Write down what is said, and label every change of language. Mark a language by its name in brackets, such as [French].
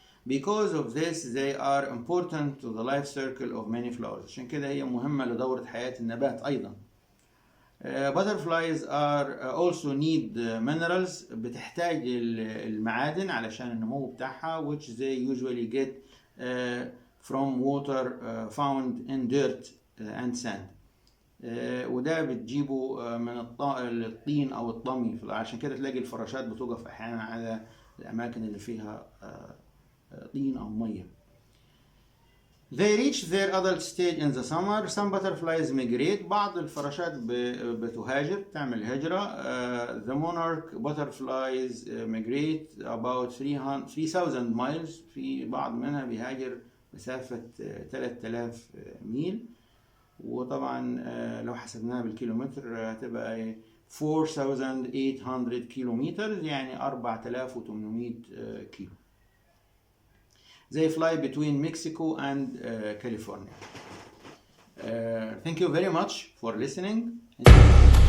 [English] Because of this they are important to the life cycle of many flowers، [Arabic] عشان كده هي مهمة لدورة حياة النبات أيضا. [English] Butterflies are also need minerals، [Arabic] بتحتاج المعادن علشان النمو بتاعها [English] which they usually get from water found in dirt and sand. [Arabic] وده بتجيبه من الطين أو الطمي، عشان كده تلاقي الفراشات بتوقف أحيانا على الأماكن اللي فيها طين أو مية. [English] They reach their adult stage in the summer. Some butterflies migrate. [Arabic] بعض الفراشات بتهاجر، تعمل هجرة. [English] The monarch butterflies migrate about 3,000 miles. [Arabic] في بعض منها بيهاجر مسافة 3000 ميل، وطبعا لو حسبناها بالكيلومتر هتبقى 4800 kilometers يعني 4800 كيلو. [English] They fly between Mexico and California. Thank you very much for listening.